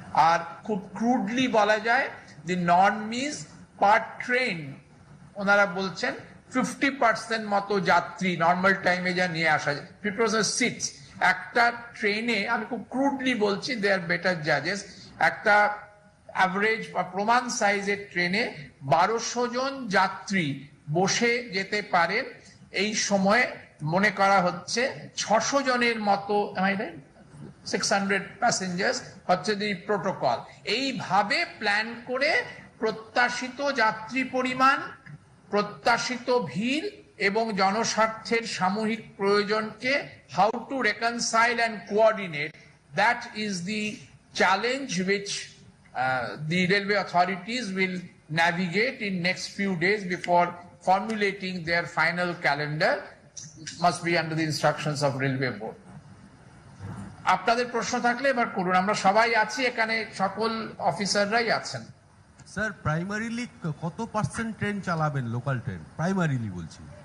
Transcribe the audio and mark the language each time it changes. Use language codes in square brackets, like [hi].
[bn] আর খুব ক্রুডলি বলা যায় দি নর্মিস পার ট্রেন ওনারা বলছেন 50% মতো যাত্রী নর্মাল টাইমে যা নিয়ে আসা যায়, 50% সিটস একটা ট্রেনে, আমি খুব ক্রুডলি বলছি, [en] they R better জাজেস, [bn] একটা অ্যাভারেজ বা প্রমাণ সাইজের ট্রেনে 1200 জন যাত্রী বসে যেতে পারেন। এই সময়ে মনে করা হচ্ছে 600 জনের মতো, 600 প্যাসেঞ্জার্স হচ্ছে দি প্রোটোকল। এইভাবে প্ল্যান করে প্রত্যাশিত যাত্রী পরিমাণ, প্রত্যাশিত ভিড় এবং জনস্বার্থের সামূহিক প্রয়োজনকে [en] How to reconcile and coordinate, that is the challenge which the railway authorities will navigate in next few days before formulating their final calendar, must be under the instructions of Railway Board. [bn] আপনাদের প্রশ্ন থাকলে এবার করুন, আমরা সবাই আছি এখানে, সকল অফিসাররাই আছেন। স্যার, প্রাইমারিলি কত পার্সেন্ট ট্রেন চালাবেন, লোকাল ট্রেন প্রাইমারিলি বলছি?